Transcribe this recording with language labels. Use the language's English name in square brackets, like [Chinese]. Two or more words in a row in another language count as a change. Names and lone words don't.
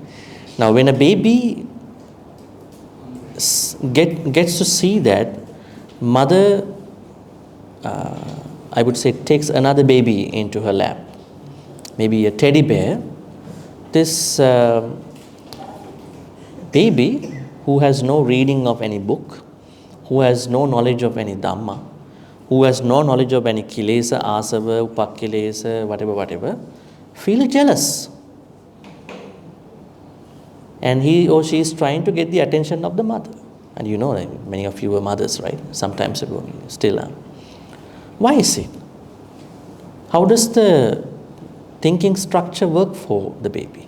[English] Now, when a baby gets to see that mother, I would say, takes another baby into her lap, maybe a teddy bear, this baby who has no reading of any book, who has no knowledge of any Dhamma, who has no knowledge of any [Pali] kilesa, asava, upakilesa, [English] whatever, feel jealous. And he or she is trying to get the attention of the mother. And you know, many of you were mothers, right? Sometimes ago, still are. Why is it? How does the thinking structure work for the baby?